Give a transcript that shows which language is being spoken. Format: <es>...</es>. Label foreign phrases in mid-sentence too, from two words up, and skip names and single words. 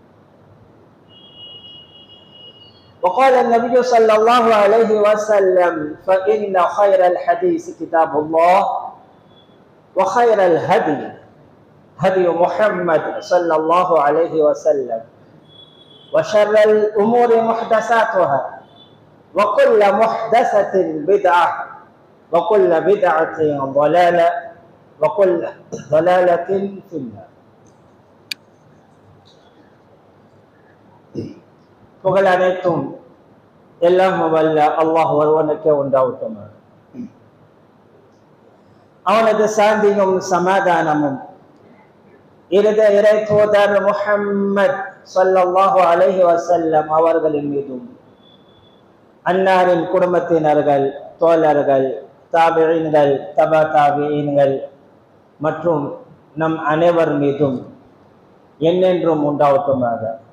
<ar>وقال النبي صلى الله عليه وسلم فإن خير الحديث كتاب الله وخير الهدي هدي محمد صلى الله عليه وسلم وشر الأمور محدثاتها وكل محدثة بدعة وكل بدعة ضلالة وكل ضلالة في النار.</ar> <ta>புகழ் அனைத்தும் எல்லாம் வல்ல அல்லாஹ் ஒருவனுக்கே உண்டாகட்டும். அவனது சாந்தியும் சமாதானமும் இறை தூதர் முஹம்மத்</ta> <ar>صلى الله عليه وسلم</ar> <ta>அவர்களின் மீதும் அன்னாரின் குடும்பத்தினர்கள், தோழர்கள், தாபிஈன்கள், தபா தாபிஈன்கள் மற்றும் நம் அனைவர் மீதும் என்னென்றும் உண்டாகட்டுமாக.</ta>